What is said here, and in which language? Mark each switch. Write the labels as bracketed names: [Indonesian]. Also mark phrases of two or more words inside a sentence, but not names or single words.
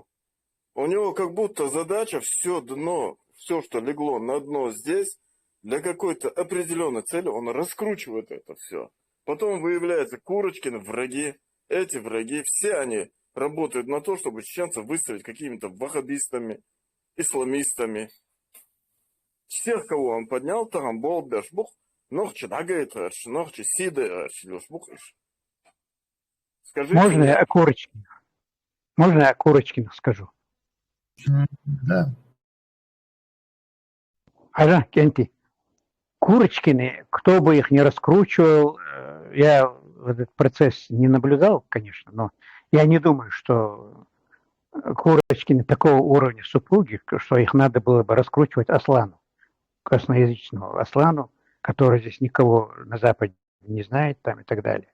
[Russian] У него как будто задача все дно, все, что легло на дно здесь, для какой-то определенной цели, он раскручивает это все. Потом выявляется Курочкины враги, эти враги, все они работают на то, чтобы чеченцев выставить какими-то ваххабистами, исламистами. Всех, кого он поднял, там был бешбух, нохчи дагает, нохчи сиды, шлюшбухиш. Скажите. Можно я о Курочкине? Можно я о Курочкине скажу? Да. Ага, Кенти. Курочкины, кто бы их ни раскручивал, я этот процесс не наблюдал, конечно, но я не думаю, что Курочкины такого уровня супруги, что их надо было бы раскручивать Аслану, косноязычному Аслану, который здесь никого на Западе не знает там и так далее.